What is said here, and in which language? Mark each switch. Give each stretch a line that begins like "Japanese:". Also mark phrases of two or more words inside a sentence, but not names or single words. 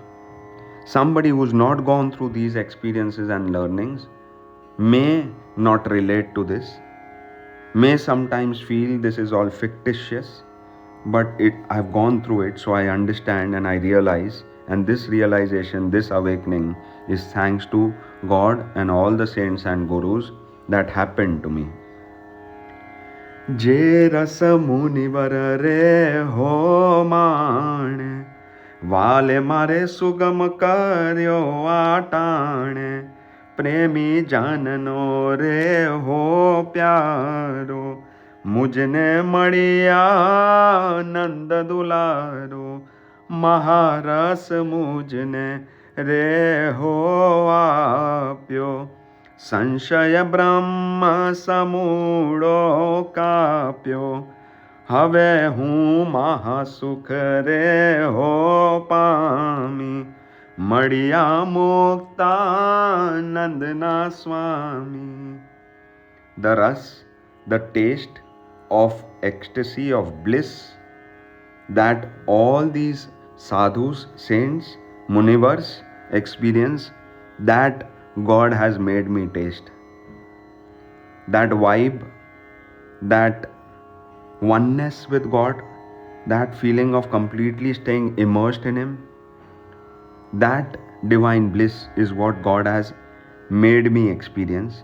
English: Somebody who's not gone through these experiences and learnings may not relate to this, may sometimes feel this is all fictitious, but I've gone through it, so I understand and I realize, and this realization, this awakening is thanks to God and all the saints and gurus that happened to me.
Gujarati: જે રસ મુનિવર રે હો માન વાલે મારે સુગમ કર્યો આટાણે પ્રેમી જાનનો રે હો પ્યારો મુજને મળિયા નંદ દુલારો મહારસ મુજને રે હો આપ્યો સંશય બ્રહ્મ સમૂઢો કાપ્યો હવે હું મહાસુખ રે હો પામી મળિયા મુક્તાનંદ સ્વામી.
English: The rus, the taste of ecstasy, of bliss that all these sadhus, saints, munivars experience, that God has made me taste. That vibe, that oneness with God, that feeling of completely staying immersed in Him, that divine bliss is what God has made me experience.